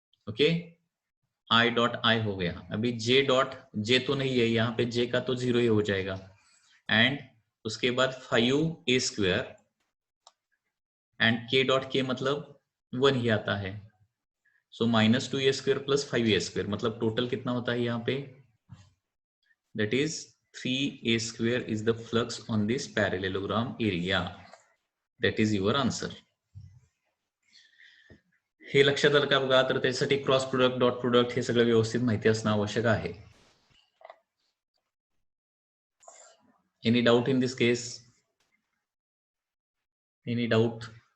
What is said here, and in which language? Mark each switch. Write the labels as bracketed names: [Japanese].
[Hindi] Okay, I dot I हो गया। अभी जे डॉट जे तो नहीं है यहाँ पे, जे का तो 0 ही हो जाएगा, एंड उसके बाद 5 ए स्क्वेयर एंड के डॉट के मतलब 1 ही आता है। सो माइनस 2 ए स्क्वेयर प्लस 5 ए स्क्वेयर, मतलब टोटल कितना होता है यहाँ पे, [English] that is 3a square is the flux on this parallelogram area. That is your answer. [Marathi] हे लक्षात आलं का बघा, तर त्यासाठी क्रॉस प्रोडक्ट, डॉट प्रोडक्ट हे सगळं व्यवस्थित माहिती असणं आवश्यक आहे। [English] Any doubt in this case, any doubt?